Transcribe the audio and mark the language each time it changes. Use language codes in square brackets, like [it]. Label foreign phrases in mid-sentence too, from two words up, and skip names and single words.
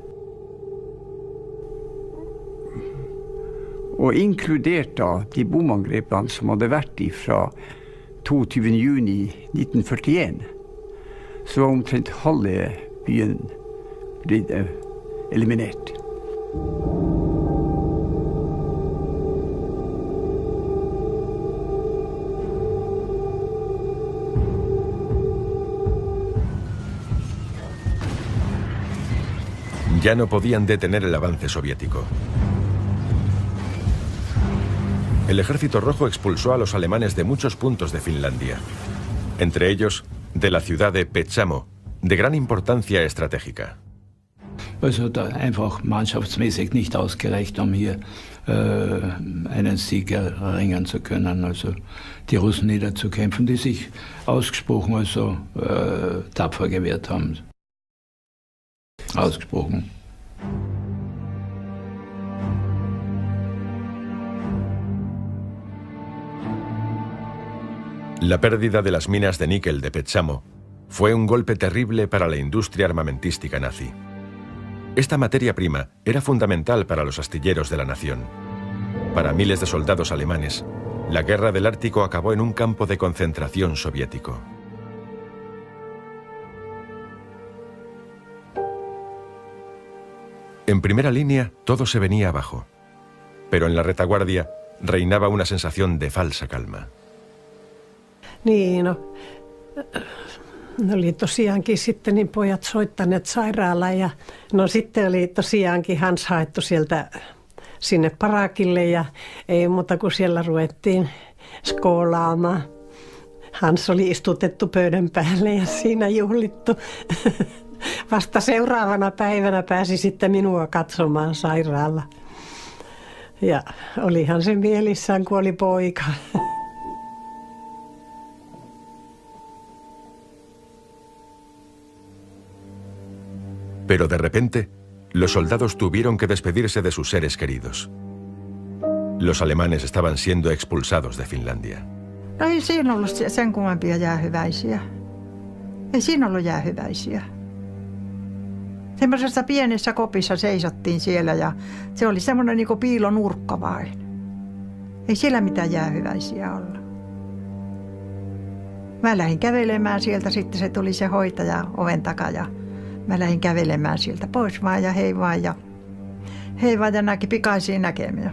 [no] Og inkludert da de bomangrepene som hadde vært fra 22. juni 1941, så var omtrent halve byen blitt eliminert. [es] Ya no podían detener el avance soviético. El Ejército Rojo expulsó a los alemanes de muchos puntos de Finlandia, entre ellos de la ciudad de Petsamo, de gran importancia estratégica. [de] Also da einfach mannschaftsmäßig nicht ausgereicht, hier einen Sieg erringen zu können, also die Russen niederzukämpfen, die sich ausgesprochen tapfer gewehrt haben. Ausgesprochen. [es] La pérdida de las minas de níquel de Petsamo fue un golpe terrible para la industria armamentística nazi. Esta materia prima era fundamental para los astilleros de la nación. Para miles de soldados alemanes, la guerra del Ártico acabó en un campo de concentración soviético. En primera línea, todo se venía abajo, pero en la retaguardia reinaba una sensación de falsa calma. [fi] Niin, no oli tosiaankin sitten niin pojat soittaneet sairaalaan ja no sitten oli tosiaankin Hans haettu sieltä sinne parakille ja ei muuta kuin siellä ruvettiin skoolaamaan. Hans oli istutettu pöydän päälle ja siinä juhlittu. Vasta seuraavana päivänä pääsi sitten minua katsomaan sairaalla. Ja olihan se mielissään, kun oli poika. [es] Pero de repente, los soldados tuvieron que despedirse de sus seres queridos. Los alemanes estaban siendo expulsados de Finlandia. [fi] No ei siinä ollut sen kummempia jäähyväisiä. Ei siinä ollut jäähyväisiä. Semmoisessa pienessä kopissa seisottiin siellä ja se oli semmoinen niin kuin piilonurkka vain. Ei siellä mitään jäähyväisiä olla. Mä lähdin kävelemään sieltä, sitten se tuli se hoitaja oven takaa ja mä lähdin kävelemään sieltä pois vaan ja hei vaan ja näki pikaisia näkemiä.